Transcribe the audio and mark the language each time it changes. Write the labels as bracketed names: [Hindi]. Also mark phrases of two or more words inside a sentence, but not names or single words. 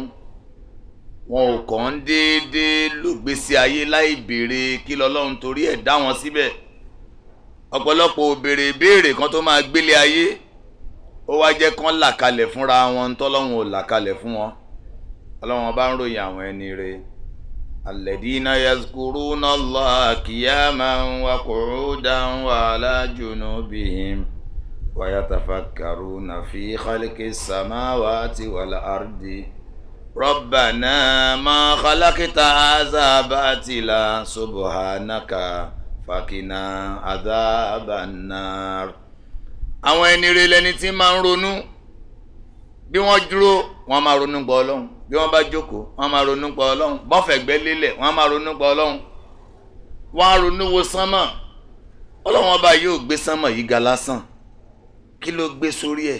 [Yoruba] wọn ò kàn ń déédéé lògbésí ayé láì béèrè kí lọ́lọ́run torí ẹ̀ dá wọn síbẹ̀. ọ̀pọ̀lọpọ̀ ò béèrè ìbéèrè kan tó máa gbélé ayé, ó wá jẹ́ kán là kalẹ̀ fúnra wọn tọ́lọ́run ò là kalẹ̀ fún wọn. Ọlọ́run bá ń ròyìn àwọn ẹni rẹ̀. [Arabic] الذين يذكرون الله قياما وقعودا وعلى جنوبهم ويتفكرون في خلق السماوات والأرض. ربنا ما خلقت هذا باطلا سبحانك فقنا عذاب النار. [Yoruba] àwọn ẹni rẹ̀ lẹni tí máa ń ronú. bí wọ́n dúró wọ́n máa ronú pa Ọlọ́run, bí wọ́n bá jókòó wọ́n máa ronú pa Ọlọ́run, bọ́n fẹ̀gbẹ́ lélẹ̀ wọ́n máa ronú pa Ọlọ́run. wọ́n á ronú wo sánmọ̀. Ọlọ́run ọba yóò gbé sánmọ̀ yìí ga lásán, kí ló gbé sórí ẹ̀?